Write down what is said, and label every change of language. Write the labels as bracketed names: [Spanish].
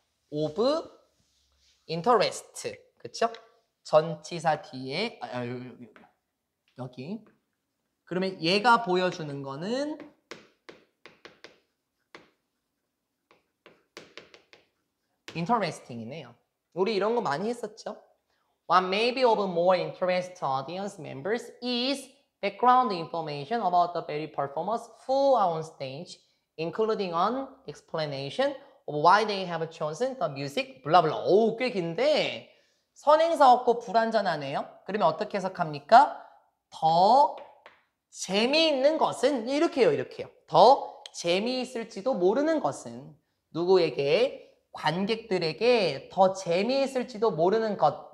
[English] of interest. [Korean] 그쵸? 전치사 뒤에 여기. 그러면 얘가 보여주는 거는 interesting이네요. 우리 이런 거 많이 했었죠? [English] What may be of more interest to audience members is background information about the very performers who are on stage, including an explanation of why they have chosen the music, 블라블라. [Korean] 오, 꽤 긴데 선행사 없고 불완전하네요. 그러면 어떻게 해석합니까? 더 재미있는 것은 이렇게요. 더 재미있을지도 모르는 것은 누구에게? 관객들에게 더 재미있을지도 모르는 것.